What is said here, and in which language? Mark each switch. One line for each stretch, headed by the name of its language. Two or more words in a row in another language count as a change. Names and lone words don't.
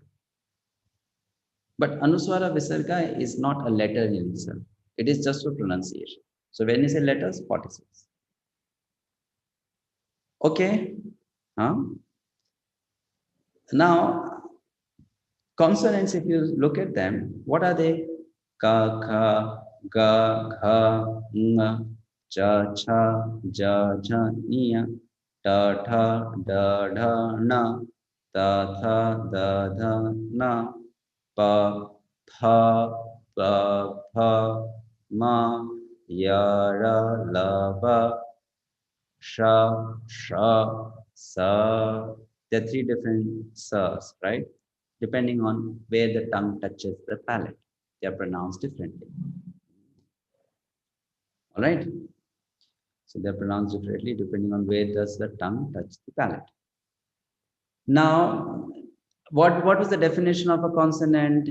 English: But anuswara visarga is not a letter in itself. It is just for pronunciation. So when you say letters, 46. Okay. Now, consonants, if you look at them, what are they?
Sanskrit: Ka, kha, ga, kha, nga, cha, cha, ja, ja, nia, ta, tha, da, dha, na, ta, tha, da, dha, na, pa, pha, pa, pha, ma, ya, ra, la, va, sha, sha, sa.
English: There are 3 different sas, right? Depending on where the tongue touches the palate. They are pronounced differently. All right? So they're pronounced differently depending on where does the tongue touch the palate. Now, what was the definition of a consonant?